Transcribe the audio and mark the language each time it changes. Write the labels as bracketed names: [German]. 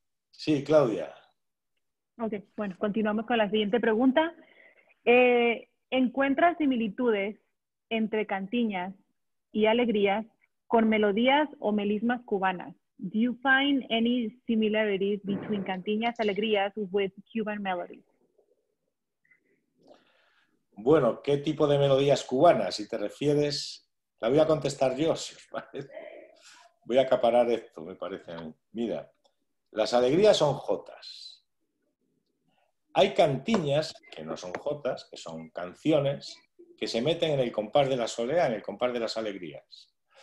[Spanish] Sí, Claudia. Ok, bueno, continuamos con la siguiente pregunta. ¿Encuentras similitudes entre cantiñas y alegrías con melodías o melismas cubanas? [English] Do you find any similarities between cantiñas, alegrías with Cuban melodies? [Spanish] Bueno, ¿qué tipo de melodías cubanas? Si te refieres, la voy a contestar yo, si os parece. Voy a acaparar esto, me parece a mí. Mira, las alegrías son jotas. Hay cantiñas que no son jotas, que son canciones que se meten en el compás de la soleá, en el compás de las alegrías.